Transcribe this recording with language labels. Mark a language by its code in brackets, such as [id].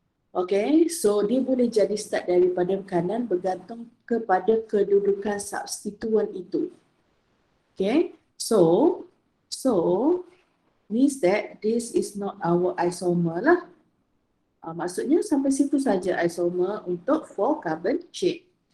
[ms] Okay, so dia boleh jadi start daripada kanan bergantung kepada kedudukan substituent itu. [en] Okay, so means that this is not our isomer lah. [ms] Maksudnya sampai situ saja isomer untuk 4 carbon chain.